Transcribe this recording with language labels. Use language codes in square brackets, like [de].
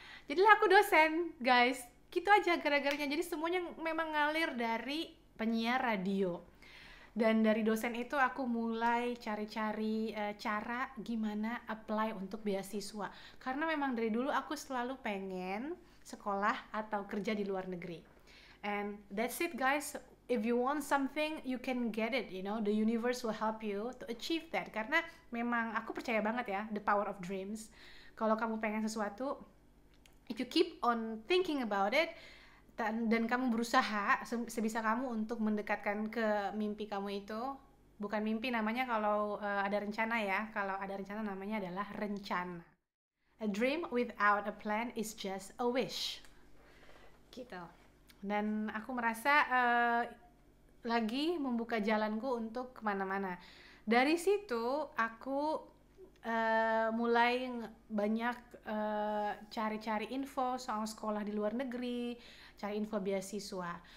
[id] Jadilah aku dosen, guys. Gitu aja gara-garanya. Jadi semuanya memang ngalir dari penyiar radio. Dan dari dosen itu aku mulai cari-cari cara gimana apply untuk beasiswa. Karena memang dari dulu aku selalu pengen sekolah atau kerja di luar negeri. [en] And that's it, guys. If you want something, you can get it, you know. The universe will help you to achieve that. [id] Karena memang aku percaya banget ya, [en] the power of dreams. [id] Kalau kamu pengen sesuatu, [en] if you keep on thinking about it, [id] dan kamu berusaha sebisa kamu untuk mendekatkan ke mimpi kamu itu. Bukan mimpi namanya kalau ada rencana ya. Kalau ada rencana namanya adalah rencana. [en] A dream without a plan is just a wish. [id] Gitu. Dan aku merasa lagi membuka jalanku untuk kemana-mana. Dari situ aku mulai banyak cari-cari info soal sekolah di luar negeri, cari info beasiswa.